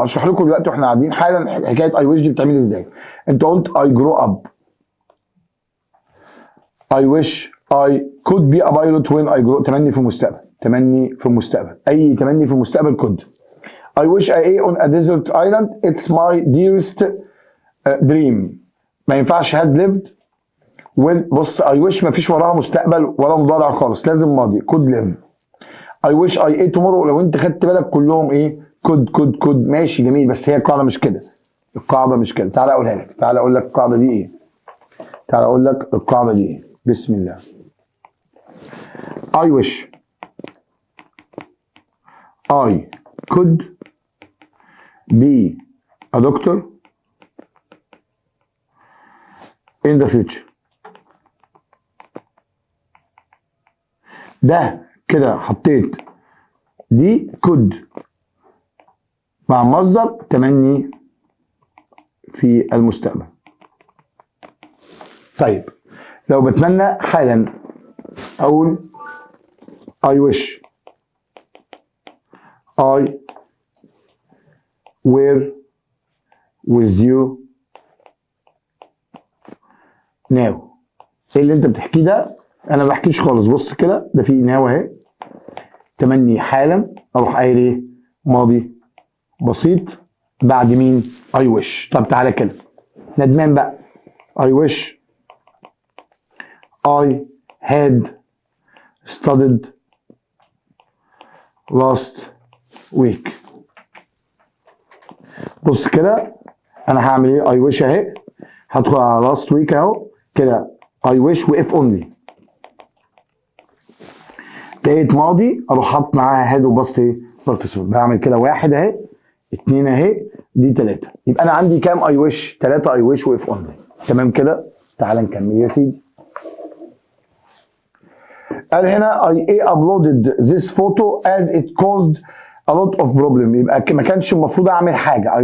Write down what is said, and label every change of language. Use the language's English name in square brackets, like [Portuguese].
[Arabic] هشرح لكم دلوقتي واحنا قاعدين حالا حكايه [English] I wish [Arabic] دي بتعمل ازاي. انت قلت [English] I grow up. I wish I could be a pilot when I grow. [Arabic] تمني في المستقبل. تمني في المستقبل. اي تمني في المستقبل could. [English] I wish I ate on a desert island. It's my dearest dream. [Arabic] ما ينفعش [English] had lived. [Arabic] بص [English] I wish [Arabic] ما فيش وراها مستقبل ولا مضارع خالص. لازم ماضي [English] could live. I wish I ate tomorrow. [Arabic] لو انت خدت بالك كلهم ايه؟ could. ماشي جميل بس هي القاعده مش كده. القاعده مش كده. تعالى اقولها لك. تعالى اقول لك القاعده دي ايه. تعالى اقول لك القاعده دي ايه. بسم الله. [English] I wish I could be a doctor in the future. [Arabic] ده كده حطيت دي could مع مصدر تمني في المستقبل. طيب لو بتمنى حالا اقول [English] I wish I were with you now. [Arabic] ايه اللي انت بتحكيه ده؟ انا ما بحكيش خالص. بص كده، ده في ناو اهي، تمني حالا، اروح قايل ايه؟ ماضي بسيط بعد مين؟ [English] I wish. [Arabic] طب تعالى كده ندمان بقى. [English] I wish I had studied last week. [Arabic] بص كده انا هعمل ايه؟ [English] I wish [Arabic] اهي، هدخل على [English] last week [Arabic] اهو كده I wish و [English] if only. [Arabic] لقيت ماضي اروح حاطط معاها had وباست ايه؟ participle. بعمل كده واحد اهي، اتنين اهي، دي تلاته. يبقى انا عندي كام [English] I wish؟ [Arabic] تلاته I wish و [English] if only. [Arabic] تمام كده؟ تعال نكمل يا سيدي. قال هنا [English] I uploaded this photo as it caused a lot of problem. [Arabic] يبقى ما كانش المفروض اعمل حاجه.